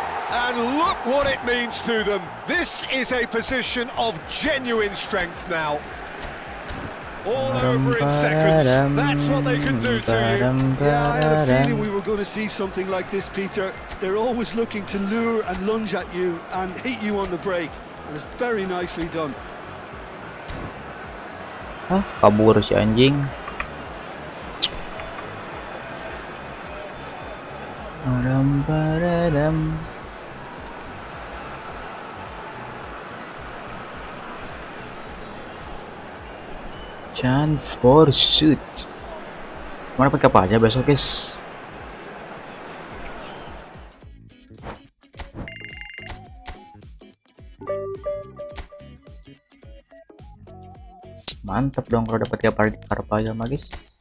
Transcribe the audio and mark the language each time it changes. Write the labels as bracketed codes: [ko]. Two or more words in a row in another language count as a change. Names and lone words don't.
[en] And look what it means to them. This is a position of genuine strength now. All over in seconds. That's what they can do to you. Yeah, I had a feeling we were going to see something like this, Peter. They're always looking to lure and lunge at you and hit you on the break. And it's very nicely done. [su] Hah, kabur si anjing. [en] Chance for shoot. [id] Mana pakai apa aja besok, guys? Mantap dong kalau dapat tiap hari karpa aja mah, guys.